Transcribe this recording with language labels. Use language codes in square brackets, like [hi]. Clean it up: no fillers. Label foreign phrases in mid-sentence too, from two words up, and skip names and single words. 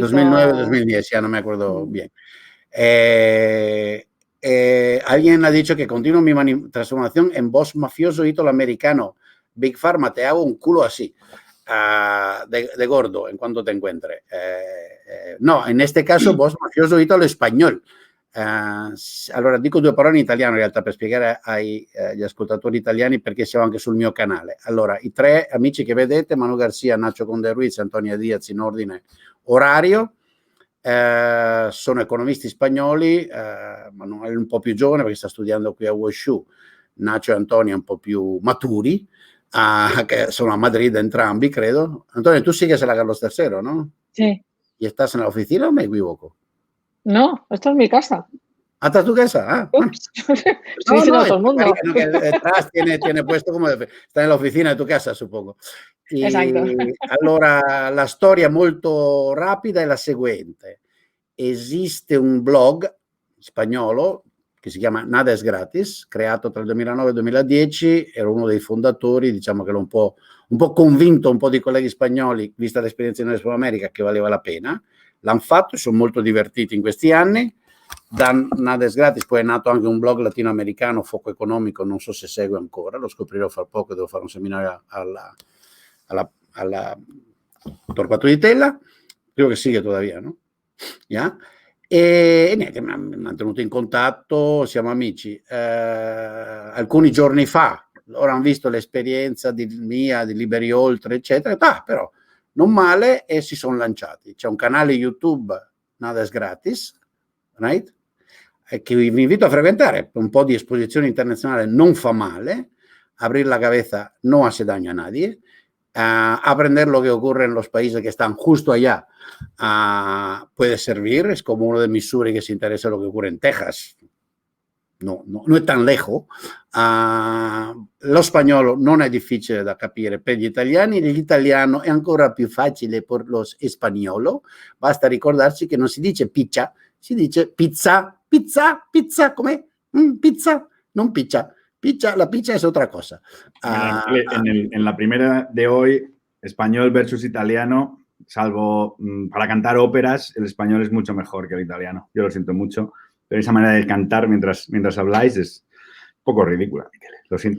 [es] 2009, 2010, ya no me acuerdo bien. Alguien ha dicho que continúo mi transformación en boss mafioso italoamericano. Big Pharma, te hago un culo así, de gordo, en cuanto te encuentre. No, in este caso boss mafioso italo-espagnol. [it] Allora dico due parole in italiano in realtà per spiegare agli ascoltatori italiani perché siamo anche sul mio canale. Allora, i tre amici che vedete, Manu Garcia, Nacho Conde Ruiz, Antonia Diaz in ordine orario, sono economisti spagnoli. Manuel è un po' più giovane perché sta studiando qui a WSU, Nacho e Antonia un po' più maturi, che sono a Madrid entrambi, credo. [es] Antonio, tú sigues en la Carlos III, ¿no? Sí. ¿Y estás en la oficina o me equivoco? No, esta es mi casa. ¿Hasta tu casa? Ups. Estoy diciendo a todo el mundo. No, que detrás tiene puesto [it] come sta nell'officina di tua casa, suppongo. Esatto. Allora, la storia molto rapida è la seguente. Esiste un blog spagnolo che si chiama Nada es Gratis, creato tra il 2009 e il 2010, ero uno dei fondatori, diciamo che l'ho un po' convinto un po' di colleghi spagnoli, vista l'esperienza in Sud America, che valeva la pena. L'hanno fatto, sono molto divertiti in questi anni. Da Nada es Gratis poi è nato anche un blog latinoamericano, Foco Economico, non so se segue ancora, lo scoprirò fra poco, devo fare un seminario alla Torquato di Tella, credo che [es] siga todavía, no? [it] Yeah? E niente, mi ha mantenuto in contatto, siamo amici. Alcuni giorni fa, ora hanno visto l'esperienza di Liberi Oltre, eccetera, però non male, e si sono lanciati. C'è un canale YouTube, Nada es Gratis, right? Che vi invito a frequentare, un po' di esposizione internazionale non fa male, [es] abrir la cabeza no hace daño a nadie, aprender lo que ocurre en los países que están justo allá puede servir, es como uno de mis suri que se interesa lo que ocurre en Texas, no è tan lejos. [it] Lo spagnolo non è difficile da capire per gli italiani, l'italiano è ancora più facile per lo spagnolo, basta ricordarsi che non si dice pizza, si dice pizza, com'è? Pizza, non pizza. [es] La pizza es otra cosa. En la primera de hoy, español versus italiano, salvo para cantar óperas, el español es mucho mejor que el italiano. Yo lo siento mucho, pero esa manera de cantar mientras habláis es un poco ridícula, Michele. Lo siento.